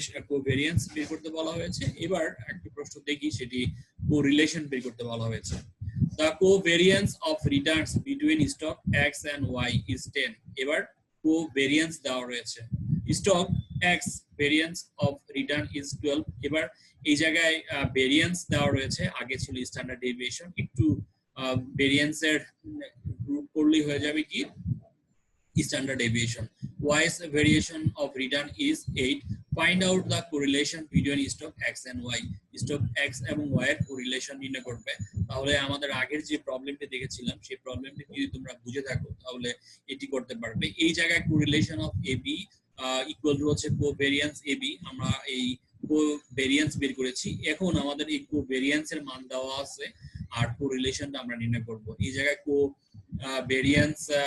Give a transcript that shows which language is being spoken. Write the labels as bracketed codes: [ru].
[bn] Covariance বের করতে বলা হয়েছে এবার একটি প্রশ্ন দেখি সেটি কোরিলেশন বের করতে বলা হয়েছে [en] The covariance of returns between stock X and Y is 10 [bn] এবার covariance দেওয়া রয়েছে [en] stock X variance of return is 12 [bn] এবার এই জায়গায় ভেরিয়েন্স দেওয়া রয়েছে আগে ছিল স্ট্যান্ডার্ড ডেভিয়েশন একটু ভেরিয়েন্স এর গ্রুপ করলেই হয়ে যাবে কি standard deviation. [en] Y's variation of return is 8. Find out the correlation between stock X and Y. [bn] Stock X এবং Y এর correlation নির্ণয় করবে তাহলে আমাদের আগের যে প্রবলেমটি দেখেছিলাম সেই প্রবলেমটি যদি তোমরা বুঝে থাকো তাহলে এটি করতে পারবে এই জায়গায় correlation of AB equal to হচ্ছে covariance AB আমরা এই covariance বের করেছি এখন আমাদের এই covariance এর মান দেওয়া আছে আর correlationটা আমরা নির্ণয় করব এই জায়গায় covariance